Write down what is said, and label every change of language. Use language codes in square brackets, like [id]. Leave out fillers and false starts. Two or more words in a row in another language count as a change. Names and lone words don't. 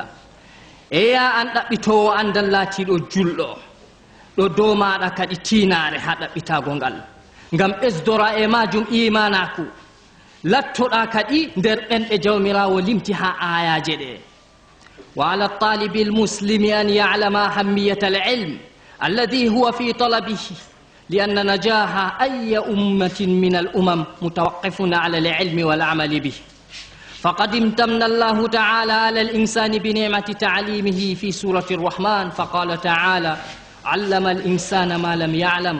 [ff] Eya an ɗaɓɓitowo andal laatiɗo julɗo ɗo dow maɗa kadi tinare ha ɗaɓɓitago ngal ngam ɓesdora e majum imanaku, lattoɗa kadi nder ɓenɓe jawmirawo limti ha ayaje ɗe. [ar] وعلى طالب المسلم أن يعلم أهمية العلم الذي هو في طلبه لأن نجاح أي أمة من الأمم متوقف على العلم والعمل به. فقد امتن الله تعالى على الإنسان بنعمة تعليمه في سورة الرحمن فقال تعالى علم الإنسان ما لم يعلم.